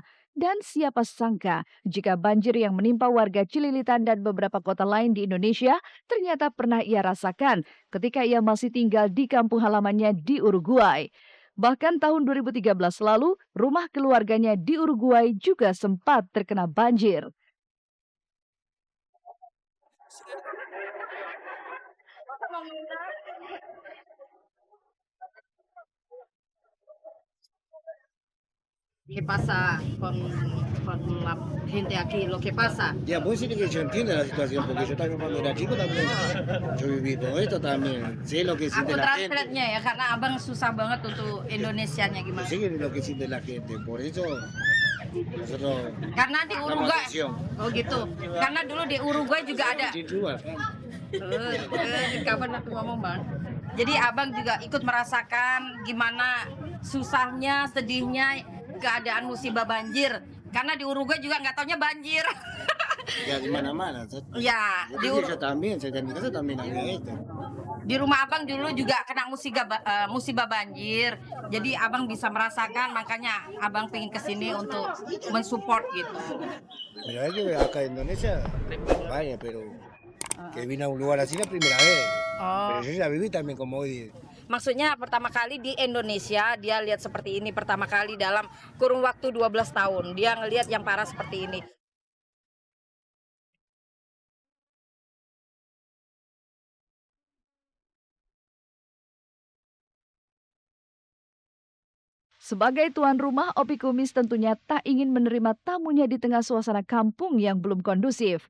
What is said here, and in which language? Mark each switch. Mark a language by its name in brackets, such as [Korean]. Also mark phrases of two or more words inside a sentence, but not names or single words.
[Indonesian] Dan siapa sangka jika banjir yang menimpa warga Cililitan dan beberapa kota lain di Indonesia ternyata pernah ia rasakan ketika ia masih tinggal di kampung halamannya di Uruguay. Bahkan tahun 2013 lalu, rumah keluarganya di Uruguay juga sempat terkena banjir. [Spanish] ¿Qué pasa con la gente aquí? Lo que pasa. Ya, pues sí que yo entiendo la situación, porque yo también cuando era chico también, yo viví todo esto también, sé lo que siente [Indonesian] Aku [Spanish] la gente, [Indonesian] translate-nya ya, karena abang susah banget untuk Indonesianya gimana. [Spanish] sé lo que siente la gente, por eso nosotros [Indonesian] Karena di [Spanish] damos [Indonesian] Uruguay, [Spanish] atención. [Indonesian] oh gitu. Karena dulu di Uruguay juga ada. Di luar, kan? Kapan aku ngomong bang? Jadi abang juga ikut merasakan gimana susahnya, sedihnya keadaan musibah banjir. Karena di Uruguay juga nggak taunya banjir. Ya di mana-mana. Ya, di [Spanish] Yo también, saya en mi casa también había esto. [Indonesian] Di rumah abang dulu juga kena musibah banjir. Jadi abang bisa merasakan, makanya abang pengen kesini untuk mensupport gitu. [Spanish] Mira, es que acá en Indonesia, vaya, pero que vine a un lugar así la primera vez. Oh. Pero yo ya viví también como hoy. [Indonesian] Maksudnya pertama kali di Indonesia dia lihat seperti ini pertama kali dalam kurun waktu 12 tahun. Dia ngelihat yang parah seperti ini. Sebagai tuan rumah, Opi Kumis tentunya tak ingin menerima tamunya di tengah suasana kampung yang belum kondusif.